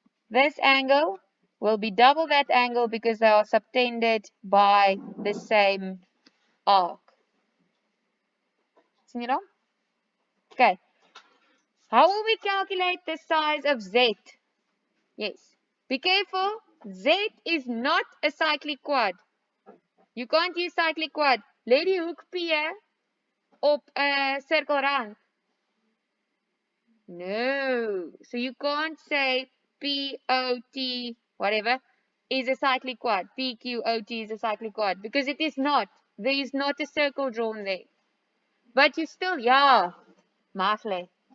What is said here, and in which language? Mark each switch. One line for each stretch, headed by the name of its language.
English: This angle will be double that angle because they are subtended by the same arc.
Afrikaans: Sien jy nou?
English: Okay. How will we calculate the size of Z? Yes. Be careful. Z is not a cyclic quad. You can't use cyclic quad.
Afrikaans: Lê die hoek P op 'n sirkelrand.
English: No. So you can't say POT whatever is a cyclic quad. PQOT is a cyclic quad because it is not. There is not a circle drawn there. But you still, yeah. Marley.